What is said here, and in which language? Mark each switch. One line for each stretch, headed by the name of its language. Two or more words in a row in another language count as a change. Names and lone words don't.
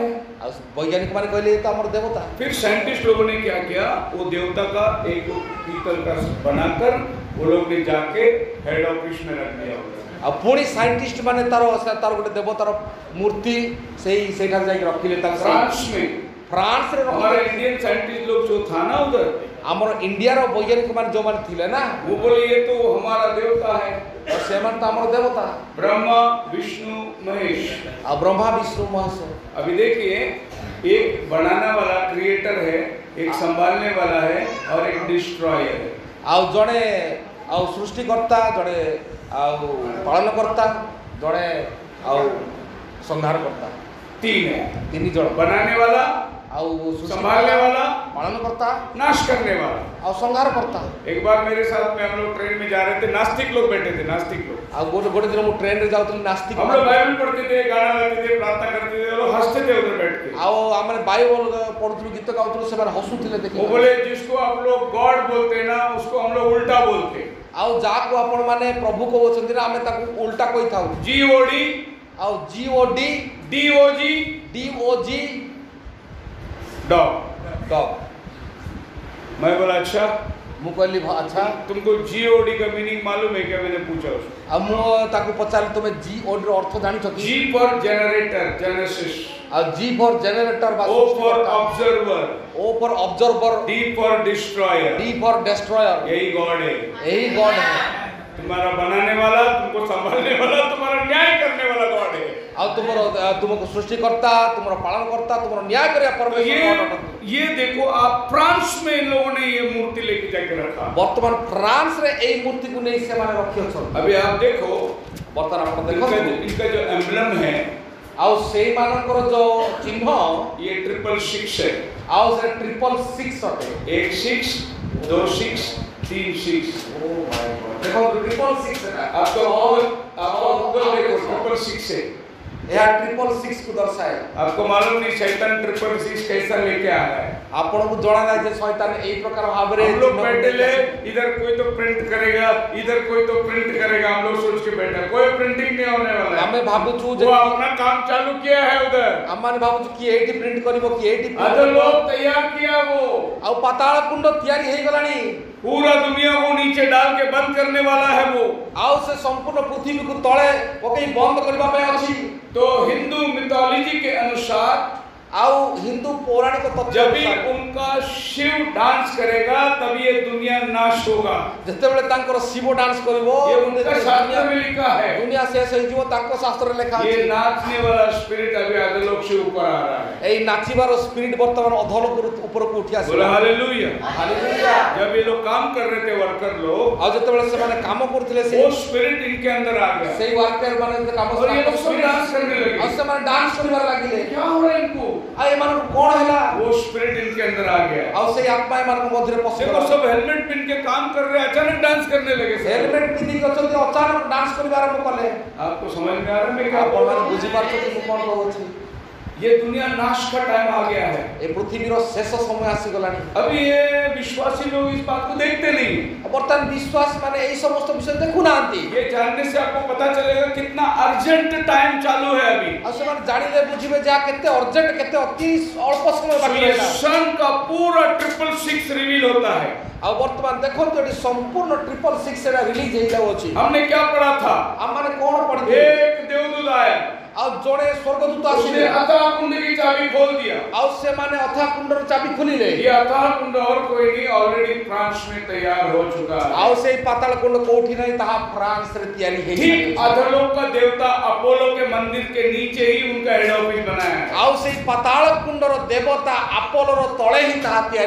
Odia: ଆଉ ବୈଜ୍ଞାନିକ ମାନେ କହିଲେ ଏ ତ ଆମର ଦେବତା।
Hindi: फिर साइंटिस्ट लोगों ने क्या किया, वो देवता का एक पीतल का बनाकर वो लोग ने जाके
English: head office
Hindi: में रख दिया।
Odia: ଆଉ ପୁଣି ସାଇଣ୍ଟିଷ୍ଟ ମାନେ ତାର ଗୋଟେ ଦେବତାର ମୂର୍ତ୍ତି ସେଇଠାରେ ଯାଇକି ରଖିଲେ ତାଙ୍କ
Hindi: फ्रांस में
Odia: ଫ୍ରାନ୍ସରେ
Hindi: हमारे
Odia: ରଖିଲେ।
English: Indian scientist
Hindi: लोग जो था ना उधर,
Odia: ଆମର ଇଣ୍ଡିଆର ବୈଜ୍ଞାନିକ ମାନେ ଯୋଉମାନେ ଥିଲେ ନା
Hindi: वो बोले ये तो हमारा देवता है।
Odia: ଆଉ ସେମାନେ ତ ଆମର ଦେବତା
Hindi: ब्रह्मा विष्णु महेश।
Odia: ଆଉ ବ୍ରହ୍ମା ବିଷ୍ଣୁ ମହେଶ।
Hindi: अभी देखिए, एक बनाने वाला क्रिएटर है, एक संभालने वाला है और एक डिस्ट्रॉयर है।
Odia: ଆଉ ଜଣେ ଆଉ ସୃଷ୍ଟିକର୍ତ୍ତା, ଜଣେ ଆଉ ପାଳନକର୍ତ୍ତା, ଜଣେ ଆଉ ସଂହାରକର୍ତ୍ତା,
Hindi: तीन है,
Odia: ତିନି ଜଣ
Hindi: बनाने वाला,
Odia: ଆଉ
Hindi: संभालने वाला,
Odia: ପାଳନକର୍ତ୍ତା
Hindi: नाश करने वाला।
Odia: ଆଉ ସଂହାରକର୍ତ୍ତା।
Hindi: एक बार मेरे साथ में हम लोग ट्रेन में जा रहे थे, नास्तिक लोग बैठे थे, नास्तिक लोग।
Odia: ଆଉ ଗୋଟେ ଦିନ ମୁଁ ଟ୍ରେନରେ ଯାଉଥିଲି ନାସ୍ତିକ
Hindi: हम लोग बाइबल पढ़ते थे, गाना गाते थे, प्रार्थना करते थे, वो लोग हंसते थे उधर बैठ के।
Odia: ଆଉ ଆମେ ବାଇବଲ ପଢୁଥିଲୁ, ଗୀତ ଗାଉଥିଲୁ, ସେମାନେ ହସୁଥିଲେ
Hindi: वो
Odia: ଦେଖିକି।
Hindi: बोले जिसको आप लोग गॉड बोलते हैं ना, उसको हम लोग उल्टा बोलते।
Odia: ଆଉ ଯାହାକୁ ଆପଣ ମାନେ ପ୍ରଭୁ କହୁଛନ୍ତି ନା, ଆମେ ତାକୁ ଉଲ୍ଟା କହିଥାଉ।
Hindi: GOD,
Odia: ଆଉ GOD
Hindi: DOG,
Odia: DOG
Hindi: डॉग। डॉग। मैं बोला अच्छा,
Odia: ମୁଁ କହିଲି ଆଚ୍ଛା।
Hindi: तुमको GOD का मीनिंग मालूम है क्या? मैंने पूछा उसको।
Odia: ଆଉ ମୁଁ ତାକୁ ପଚାରିଲି ତୁମେ GOD ର ଅର୍ଥ ଜାଣିଛ କି?
English: G for generator, genesis.
Odia: ଆଉ
English: G for generator
Odia: ବା
English: O for observer, O for observer, D for destroyer. D for destroyer.
Hindi: यही गॉड है। यही गॉड है। तुम्हारा बनाने वाला, तुमको संभालने वाला, तुम्हारा न्याय करने वाला गॉड है।
Odia: ଆଉ ତୁମକୁ ସୃଷ୍ଟିକର୍ତ୍ତା, ତୁମର ପାଳନକର୍ତ୍ତା, ତୁମର ନ୍ୟାୟ କରିବା
Hindi: तो
Odia: ପରମେଶ୍ୱର।
Hindi: ये देखो आप, फ्रांस में इन लोगों ने ये मूर्ति लेके जाके रखा।
Odia: ବର୍ତ୍ତମାନ ଫ୍ରାନ୍ସ ରେ ଏଇ ମୂର୍ତ୍ତିକୁ ନେଇ ସେମାନେ ରଖିଅଛନ୍ତି।
Hindi: अभी आप देखो,
Odia: ବର୍ତ୍ତମାନ ଆପଣ
Hindi: इनका
Odia: ଦେଖନ୍ତୁ
Hindi: इनका जो एम्बलम है,
Odia: ଆଉ ସେଇମାନଙ୍କର ଯୋଉ ଚିହ୍ନ
Hindi: ये 666 है।
Odia: ଆଉ ସେ 666 ଅଟେ।
Hindi: 1 6 2 6 3 6।
Odia: ଦେଖନ୍ତୁ 666 ଏଟା।
Hindi: आपको गूगल देखो, 666 है।
Odia: ଏହା 666 କୁ ଦର୍ଶାଏ।
Hindi: आपको मालूम नहीं शैतान 666 कैसा लेके आ रहा है।
Odia: ଆପଣଙ୍କୁ ଜଣା ନାହିଁ ଯେ ଶୈତାନ ଏଇ ପ୍ରକାର ଭାବରେ
Hindi: हम लोग बैठे ले, इधर कोई तो प्रिंट करेगा, इधर कोई तो प्रिंट करेगा, हम लोग सोच के बैठा, कोई प्रिंटिंग नहीं होने वाला है।
Odia: ଆମେ ଭାବୁଛୁ ଯେ
Hindi: वो अपना काम चालू किया है उधर।
Odia: ଆମମାନେ ଭାବୁଛୁ କି ଏଇଠି ପ୍ରିଣ୍ଟ କରିବ, କି ଏଇଠି print
Hindi: अदर
Odia: କରିବ।
Hindi: लोग तैयार किया वो,
Odia: ଆଉ ପାତାଳ କୁଣ୍ଡ ତିଆରି ହେଇଗଲାଣି।
Hindi: पूरा दुनिया को नीचे डाल के बंद करने वाला है वो।
Odia: ଆଉ ସେ ସମ୍ପୂର୍ଣ୍ଣ ପୃଥିବୀକୁ ତଳେ ପକେଇ ବନ୍ଦ କରିବା ପାଇଁ ଅଛି।
Hindi: तो
English: Hindu mythology
Hindi: के अनुसार
Odia: ଆଉ ହିନ୍ଦୁ ପୌରାଣିକ ତଥ୍ୟ
Hindi: जब भी
Odia: ଅନୁସାରେ
Hindi: उनका शिव डांस करेगा तभी ये दुनिया नाश होगा।
Odia: ଯେତେବେଳେ ତାଙ୍କର ଶିବ ଡାନ୍ସ କରିବ,
Hindi: ये उनका शास्त्र में लिखा है।
Odia: ଦୁନିଆ ଶେଷ ହେଇଯିବ, ତାଙ୍କ ଶାସ୍ତ୍ରରେ ଲେଖା
Hindi: ये
Odia: ଅଛି।
Hindi: नाचने वाला स्पिरिट अभी अधोलोक से ऊपर आ रहा है।
Odia: ଏଇ ନାଚିବାର ସ୍ପିରିଟ ବର୍ତ୍ତମାନ ଅଧଲୋକ ଉପରକୁ ଉଠି
Hindi: बोला
Odia: ଆସିଲା।
Hindi: हालेलुया।
Odia: ହାଲେଲୁୟା।
Hindi: जब ये लोग काम कर रहे थे, वर्कर लोग,
Odia: ଆଉ ଯେତେବେଳେ ସେମାନେ କାମ କରୁଥିଲେ
Hindi: वो स्पिरिट इनके अंदर आ गया
Odia: ସେଇ ୱାର୍କର ମାନେ କାମ
Hindi: और ये लोग सब डांस करने
Odia: ଆଉ
Hindi: लगे।
Odia: ସେମାନେ ଡାନ୍ସ କରିବାର ଲାଗିଲେ।
Hindi: क्या हो रहा है इनको?
Odia: ଆଉ ଏମାନଙ୍କୁ କଣ ହେଲା?
Hindi: वो स्पिरिट इनके अंदर आ गया।
Odia: ଆଉ ସେଇ ଆତ୍ମା ଏମାନଙ୍କ ମଧ୍ୟରେ
Hindi: देखो
Odia: ପଶିଗଲା।
Hindi: सब हेलमेट पहन के काम कर रहे हैं, अचानक डांस करने लगे सब।
Odia: ହେଲମେଟ ପିନ୍ଧିକି ଅଛନ୍ତି, ଅଚାନକ ଡାନ୍ସ କରିବା ଆରମ୍ଭ କଲେ।
Hindi: आपको समझ में आ रहा है मैं क्या बोल
Odia: ଆପଣମାନେ
Hindi: रहा हूं?
Odia: ବୁଝିପାରୁଛନ୍ତି ମୁଁ କଣ କହୁଛି?
Hindi: ये दुनिया नाश का टाइम आ गया है।
Odia: ଏ ପୃଥିବୀର ଶେଷ ସମୟ ଆସିଗଲାଣି।
Hindi: अभी ये विश्वासी लोग इस बात को देखते नहीं।
Odia: ବର୍ତ୍ତମାନ ବିଶ୍ୱାସ ମାନେ ଏଇ ସମସ୍ତ ବିଷୟ ଦେଖୁନାହାନ୍ତି।
Hindi: ये जानने से आपको पता चलेगा कितना
English: urgent time
Hindi: चालू है अभी।
Odia: ଆଉ ସେମାନେ ଜାଣିଲେ ବୁଝିବେ ଯେ କେତେ ଅର୍ଜେଣ୍ଟ, କେତେ ଅତି ଅଳ୍ପ ସମୟ ବାକି ରହିଲା।
Hindi: सन का पूरा 666 रिवील होता है।
Odia: ଆଉ ବର୍ତ୍ତମାନ ଦେଖନ୍ତୁ ଏଠି ସମ୍ପୂର୍ଣ୍ଣ 666 ଏଟା ରିଲିଜ ହେଇଯାଉଅଛି।
Hindi: हमने क्या पढ़ा था?
Odia: ଆମମାନେ କଣ ପଢିଥିଲେ?
Hindi: एक देवदूत आया,
Odia: ଆଉ ଜଣେ ସ୍ୱର୍ଗଦୂତ
Hindi: उसने
Odia: ଆସିଲେ।
Hindi: अथाह कुंड की चाबी खोल दिया।
Odia: ଆଉ ସେମାନେ ଅଥା କୁଣ୍ଡର ଚାବି ଖୋଲିଲେ।
Hindi: ये अथाह कुंड और कोई नहीं, ऑलरेडी फ्रांस में तैयार हो चुका है।
Odia: ଆଉ ସେଇ ପାତାଳ କୁଣ୍ଡ କୋଉଠି ନାହିଁ, ତାହା ଫ୍ରାନ୍ସରେ ତିଆରି
Hindi: ठीक
Odia: ହେଇଛି।
Hindi: अधोलोक का देवता अपोलो के मंदिर के नीचे ही उनका
English: head office
Hindi: बनाया है।
Odia: ଆଉ ସେଇ ପାତାଳ କୁଣ୍ଡର ଦେବତା ଆପୋଲୋର ତଳେ ହିଁ ତାହା ତିଆରି